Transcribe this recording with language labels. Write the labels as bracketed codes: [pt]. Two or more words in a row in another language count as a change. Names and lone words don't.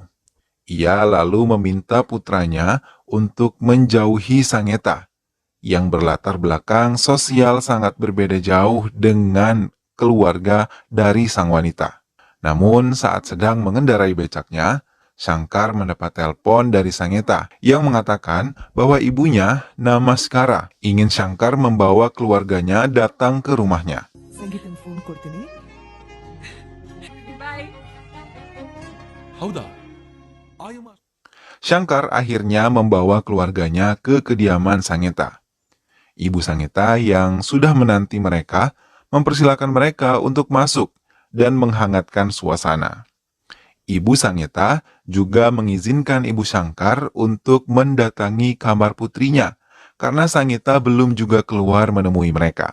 [id] Ia lalu meminta putranya untuk menjauhi Sanggeta yang berlatar belakang sosial sangat berbeda jauh dengan keluarga dari sang wanita. Namun saat sedang mengendarai becaknya, Shankar mendapat telepon dari Sangeta yang mengatakan bahwa ibunya, Namaskara, ingin Shankar membawa keluarganya datang ke rumahnya. [kn] ಸಂಗೀತನ ಫೋನ್ ಕೊಡ್ತೀನಿ. Bye. ಹೌದಾ ಆಯುಮ [id] Shankar akhirnya membawa keluarganya ke kediaman Sangeta. Ibu Sangeta yang sudah menanti mereka mempersilakan mereka untuk masuk dan menghangatkan suasana. Ibu Sangeta juga mengizinkan Ibu Shankar untuk mendatangi kamar putrinya karena Sangeta belum juga keluar menemui mereka.